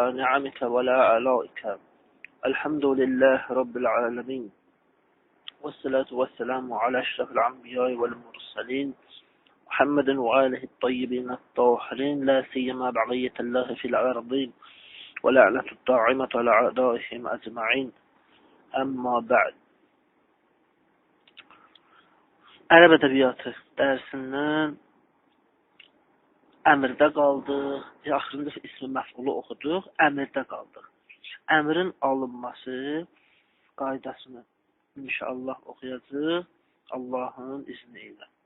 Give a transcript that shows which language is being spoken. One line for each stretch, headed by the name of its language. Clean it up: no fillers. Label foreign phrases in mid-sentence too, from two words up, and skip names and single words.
Arabic: نعمك ولا آلائك الحمد لله رب العالمين والصلاة والسلام على أشرف الأنبياء والمرسلين محمد وآله الطيبين الطاهرين لا سيما بقية الله في الأرضين ولعنة الداعمة على أعدائهم أجمعين أما بعد
Azerbaijani: Ərəb ədəbiyyatı dərsindən əmrdə qaldıq. Axırında ismi məf'ulu oxuduq. Əmrdə qaldıq. Əmrin alınması qaydasını inşallah oxuyacağıq Allahın izni ilə.